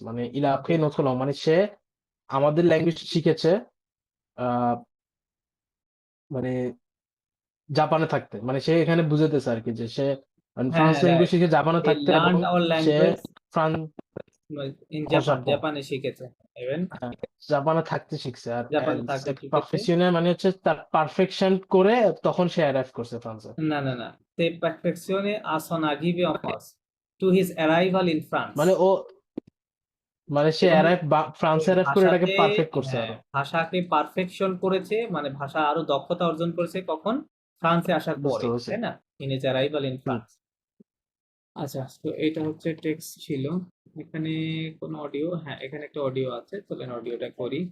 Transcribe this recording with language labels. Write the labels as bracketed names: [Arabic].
[Bangla] মানে [French] il a appris notre langue, [Bangla] মানে সে আমাদের ল্যাঙ্গুয়েজ শিখেছে আহ মানে জাপানে থাকতে, মানে সে এখানে বুঝাতেছে আর কি, যে সে হ্যাঁ ফ্রান্স হ্যাঁ ল্যাঙ্গুয়েজ রাইট, শিখে জাপানে এই থাকতে, এবং [English] learn our [Bangla] say language France [English] in [Bangla] O Japan, Japan, জাপানে শিখেছে, ইভেন হ্যাঁ, জাপানে থাকতে শিখছে। আর জাপানে থাকতে শিখেছে। পারফেকশনে মানে হচ্ছে তার পারফেকশন করে তখন সে অ্যারাইভ করছে ফ্রান্সে। না না না, সে পারফেকশনে [French] a son arrivé en France [English] to his arrival in France, [Bangla] মানে ও মানে সে এবং অ্যারাইভ ফ্রান্সে অ্যারাইভ করে এটাকে ভাষাতে, পারফেক্ট করছে হ্যাঁ আরো। ভাষাকে পারফেকশন করেছে, মানে ভাষা আরো দক্ষতা অর্জন করেছে কখন, ফ্রান্সে আসার বুঝতে পরে, পারছি। তাই না? [English] in his arrival in [Bangla] hmm. France. আচ্ছা, তো এটা হচ্ছে টেক্সট ছিল। এখানে কোনো অডিও, হ্যাঁ এখানে একটা অডিও আছে, চলেন অডিওটা করি।